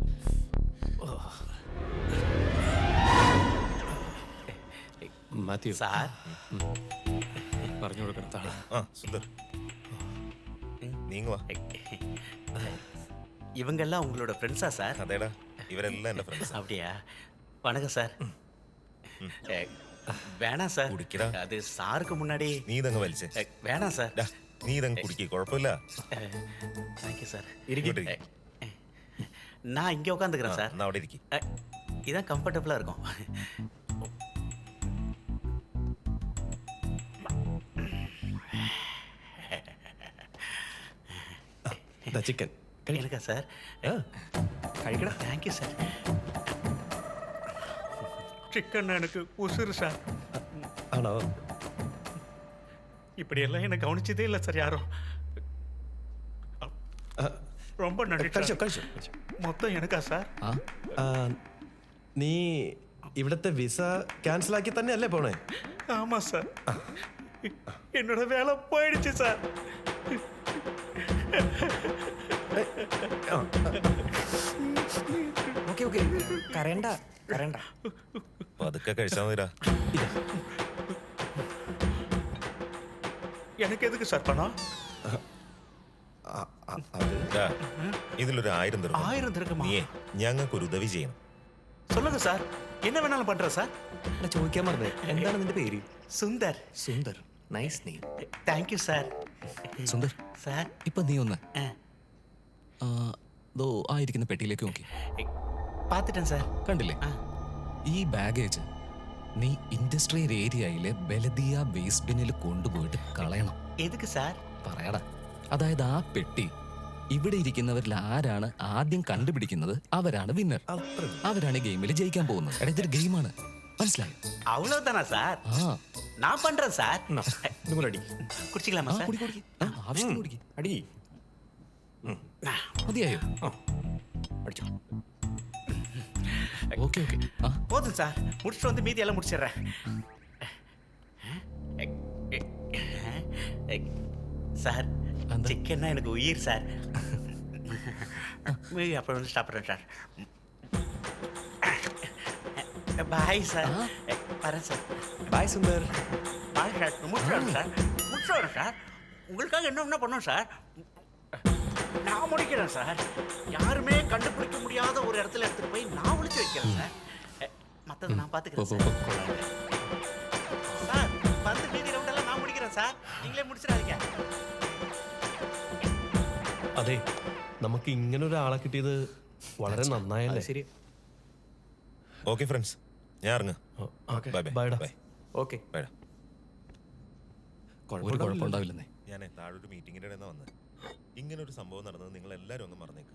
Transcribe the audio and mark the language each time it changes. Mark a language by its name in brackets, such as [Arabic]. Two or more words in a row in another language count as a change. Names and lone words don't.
[Malayalam] മാത്യു സാർ പറഞ്ഞു കൊടുക്കണം. ആ സുന്ദർ, നീങ്ങുവാ. [Tamil] இவங்கெல்லாம் உங்களோட ஃப்ரெண்ட்ஸா சார்? [Malayalam] അതേടാ, ഇവരെല്ലാം എൻ്റെ ഫ്രണ്ട്സ്. [Tamil] அப்படியா? வணக்கம் சார். வேணாம் சார், [Malayalam] കുടിക്കടാ. [Tamil] அது சாருக்கு முன்னாடி. [Malayalam] നീ ഇതങ്ങ് വലിച്ചേ. [Tamil] வேணாம் சார். [Malayalam] നീ ഇതങ്ങ് കുടിക്കേ, കുഴപ്പമില്ല. [Tamil] தேங்க்யூ சார். [Malayalam] ഇരിക്കട്ടെ. [Tamil] நான் இங்கே உட்காந்துக்கிறேன் சார். [Malayalam] എന്നാ അവിടെ ഇരിക്കും. [Tamil] இதான் கம்ஃபர்டபுளாக இருக்கும். [Malayalam] ചിക്കൻ [Tamil] எனக்கா சார்? [Malayalam] കഴിക്കടാ. [Tamil] தேங்க்யூ சார். சிக்கன் எனக்கு உசுறு சார். [Malayalam] ആണോ? [Tamil] இப்படியெல்லாம் என்னை கவனிச்சதே இல்லை சார் யாரும். ரொம்ப நன்றி. [Malayalam] കഴിച്ചോ കഴിച്ചോ. [Tamil] மொத்தம் எனக்கா சார்? [Malayalam] നീ ഇവിടുത്തെ വിസ ക്യാൻസൽ ആക്കി തന്നെയല്ലേ പോണേ? [Tamil] ஆமாம் சார், என்னோட வேலை போயிடுச்சு சார். [English] okay okay, [Malayalam] കരയണ്ട കരയണ്ട. പതുക്കെ കഴിച്ചാൽ മതിരാ. [Tamil] எனக்கு எதுக்கு சார் பணம்? [Malayalam] ഇതിലൊരു 1000 ദിർഹം. 1000 ദിർഹമാ? നീയേ ഞങ്ങൾക്കൊരു ഉദവി ചെയ്യണം. [Tamil] சொல்லுங்க சார். என்ன வேணாலும் பண்றேன் சார். [Malayalam] എടാ ചോദിക്കാൻ പറഞ്ഞേ എന്താണ് നിന്റെ പേര്? സുന്ദർ. സുന്ദർ. [English] nice name. thank you [Malayalam] സാർ. സുന്ദർ, സാർ ഇപ്പൊ നീ ഒന്ന് ദോ ആയിരിക്കുന്ന പെട്ടിയിലേക്ക് നോക്കി. [Tamil] பார்த்துட்டேன் സാർ. [Malayalam] കണ്ടില്ലേ? ഈ ബാഗേജ് നീ ഇൻഡസ്ട്രിയൽ ഏരിയയിലെ ബലദിയ വേസ്റ്റ് ബിന്നിൽ കൊണ്ടുപോയിട്ട് കളയണം. [Tamil] எதுக்கு சார்? [Malayalam] പറയാടാ. അതായത് ആ പെട്ടി ഇവിടെ ഇരിക്കുന്നവരിൽ ആരാണ് ആദ്യം കണ്ടുപിടിക്കുന്നത് അവരാണ് വിന്നർ. അവരാണ് ഈ ഗെയിമിൽ ജയിക്കാൻ പോകുന്നത്. എടാ ഇതൊരു ഗെയിമാണ്, മനസ്സിലായോ? [Tamil] அவ்வளவுதானா சார்? [Malayalam] ആ [Tamil] நான் பண்றேன் சார். [Malayalam] ഇതും കൂടെ അടി. [Tamil] குடிச்சிக்கலாமா சார்? [Malayalam] ആവശ്യത്തിന് കുടിക്ക്. അടി. മതിയായോ? അടിച്ചോ. [English] okay okay. [Malayalam] ആ [Tamil] போதும் சார். முடிச்சுட்டு வந்து மீதி எல்லாம் முடிச்சிடுறேன். சார் அந்த- சிக்கன்னா எனக்கு உயிர் சார். மீதி அப்புறம் வந்து சாப்பிட்றேன் சார். பாய் சார். வரேன் சார். [Malayalam] ബൈ സുന്ദർ. [Tamil] பாய் சார். முடிச்சுடுறேன் சார். முடிச்சுடுறேன் சார். உங்களுக்காக என்ன பண்ணும் சார்? நான் முடிக்கிறேன் சார். யாருமே கண்டுபிடிக்க முடியாத ஒரு இடத்துல எடுத்துட்டு போய் நான் ஒளிச்சு வைக்கிறேன் சார். மத்தத நான் பாத்துக்கிறேன் சார். சார் வந்து மீதி ரவுண்டெல்லாம் நான் முடிக்கிறேன் சார். நீங்களே முடிச்சிடாதீங்க. [Malayalam] അതെ, നമുക്ക് ഇങ്ങനെ ഒരാളെ കിട്ടിയത് വളരെ നന്നായല്ലേ? ശരി. [English] okay friends, [Malayalam] ഞാൻ ഇറങ്ങാം. [English] bye bye. [Malayalam] ബൈഡാ. ബൈ ഓക്കെ. ബൈഡാ. ഒരു കുഴപ്പമുണ്ടാവില്ലെന്നേ. ഞാൻ താഴെ ഒരു മീറ്റിങ്ങിൻ്റെ ഇടയിൽ നിന്ന് വന്നത്. ഇങ്ങനെ ഒരു സംഭവം നടന്നത് നിങ്ങൾ എല്ലാവരും ഒന്ന് മറന്നേക്ക്.